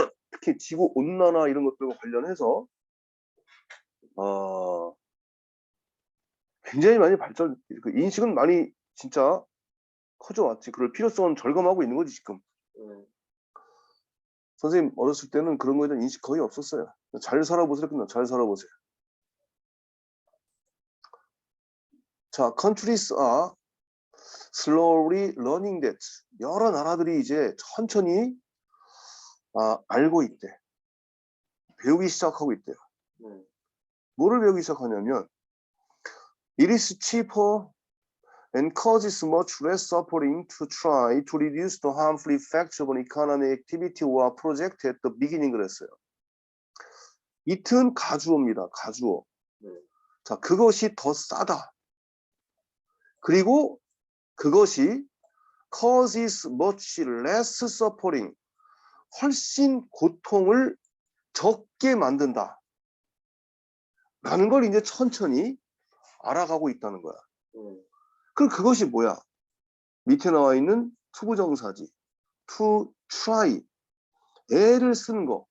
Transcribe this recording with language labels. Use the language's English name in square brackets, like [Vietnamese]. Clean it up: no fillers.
[Korean] 특히 지구 온난화 이런 것들과 관련해서 굉장히 많이 그 인식은 많이 진짜 커져왔지. 그럴 필요성은 절감하고 있는 거지 지금. 선생님 어렸을 때는 그런 거에 대한 인식 거의 없었어요. 잘 살아보세요. 끝나 잘 살아보세요. [English] 자, countries are slowly learning that. [Korean] 여러 나라들이 이제 천천히 알고 있대. 배우기 시작하고 있대요. 뭐를 배우기 시작하냐면 [English] it is cheaper and causes much less suffering to try to reduce the harmful effects of an economic activity or project at the beginning [Korean] 그랬어요. it은 가주어입니다. 가주어. 자, 그것이 더 싸다. 그리고 그것이 [English] causes much less suffering. [Korean] 훨씬 고통을 적게 만든다. 라는 걸 이제 천천히 알아가고 있다는 거야. 그럼 그것이 뭐야? 밑에 나와 있는 투부정사지. [English] to try. [Korean] 애를 쓰는 거.